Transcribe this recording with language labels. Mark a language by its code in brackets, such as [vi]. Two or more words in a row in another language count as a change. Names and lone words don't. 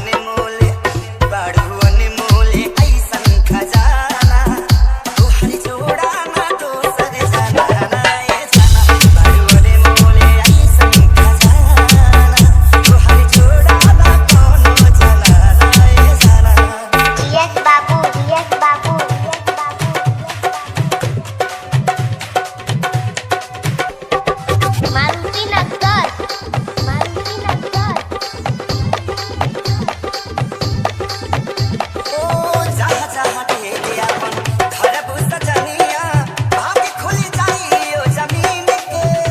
[bho] अनमोल ऐसन खजाना तुहर जोड़ा ना दोसर जनाना ए जाना बड़ू अनमोल ऐसन खजाना तुहर जोड़ा ना कोनो जनाना ए जाना। [en] Yes babu, yes babu, yes babu. [bho] Maruti Nagar, Maruti Nagar. ओ जहाँ जहाँ ढेले अपन धरबू सजनिया भाग्य खुल जाई ओ जमीन के